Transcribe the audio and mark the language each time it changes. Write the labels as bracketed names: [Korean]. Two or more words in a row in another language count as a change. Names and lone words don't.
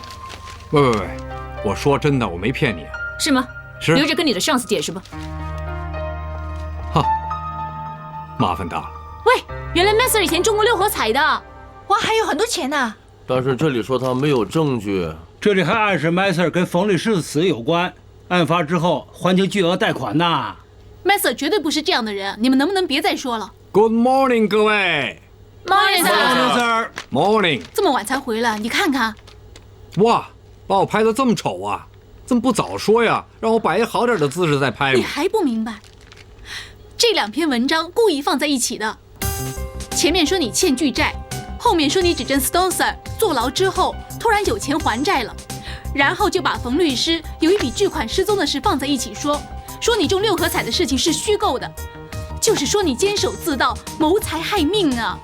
[Chinese] 喂，我說真的，我沒騙你啊。是嗎？是。留着跟你的上司解釋吧。哈，麻煩大了。喂，原來 Master 以前中過6合彩的，哇，還有很多錢呢。但是这裡說他沒有證據，這裡還暗示 Master 跟馮律師的死有關，案發之後還清巨額貸款吶。 Master 絕對不是這樣的人，你們能不能別再說了 [English] ？Good morning， [Chinese] 各位。 [English] Morning sir。Morning。 [Chinese] 這麼晚才回來，你看看。哇，把我拍得這麼醜啊！怎麼不早說呀？讓我擺一好點的姿勢再拍。你還不明白？這2篇文章故意放在一起的。前面說你欠巨債，後面說你指證 Stone Sir 坐牢之後突然有錢還債了，然後就把馮律師有一筆巨款失蹤的事放在一起說你中6合彩的事情是虛構的，就是說你監守自盜、謀財害命啊！